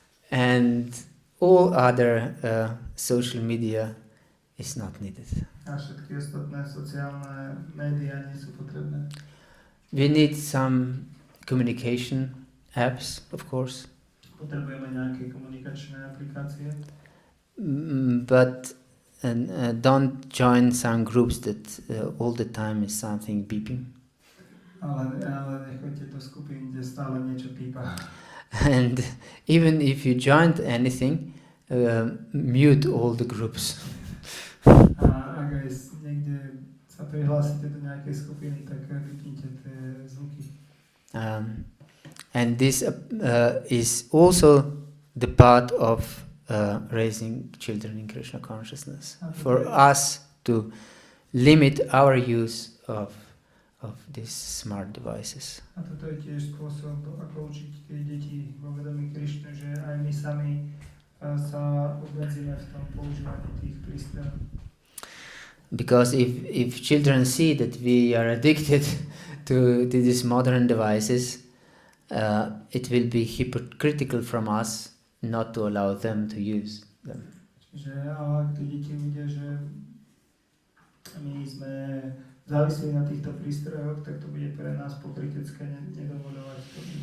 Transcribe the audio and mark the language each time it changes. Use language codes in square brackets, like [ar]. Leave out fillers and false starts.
[en] And all other social media is not needed. [sk] A všetky ostatné sociálne médiá nie sú potrebné. [en] We need some communication apps, of course. [sk] Potrebujeme nejaké komunikačné aplikácie. [en] But don't join some groups that all the time is something beeping. [sk] Ale nechoďte do skupín, kde stále niečo pípa. [en] And even if you joined anything, mute all the groups. [sk] A ak aj niekde sa prihlásite do nejakej skupiny, tak vypnite tie zvuky. [en] And this is also the part of raising children in Krishna consciousness. For us to limit our use of these smart devices. [sk] A toto je tiež spôsob, ako učiť tie deti vo vedomí Krišnu, že aj my sami sa obmedzíme v tom používaní tých prístrojov. [en] Because if children see that we are addicted to these modern devices, it will be hypocritical from us not to allow them to use them. [sk] Čiže ak tí deti vidia, že my sme závislí na týchto prístrojoch, tak to bude pre nás pokrytecké nedovoľovať to.